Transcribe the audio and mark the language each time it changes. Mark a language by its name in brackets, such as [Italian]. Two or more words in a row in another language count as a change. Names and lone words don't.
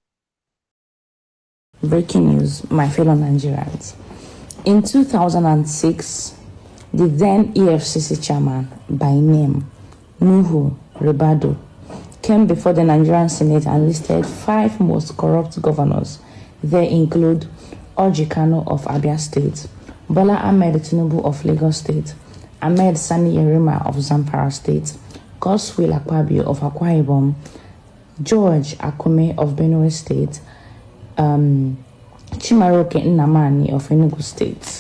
[English] Breaking news, my fellow Nigerians. In 2006, the then EFCC chairman by name Nuhu Ribadu came before the Nigerian Senate and listed 5 most corrupt governors. They include Orji Kano of Abia State, Bola Ahmed Tinubu of Lagos State, Ahmed Sani Yerima of Zamfara State, Godswill Akpabio of Akwa Ibom, George Akume of Benue State, Chimaroke Nnamani of Enugu State.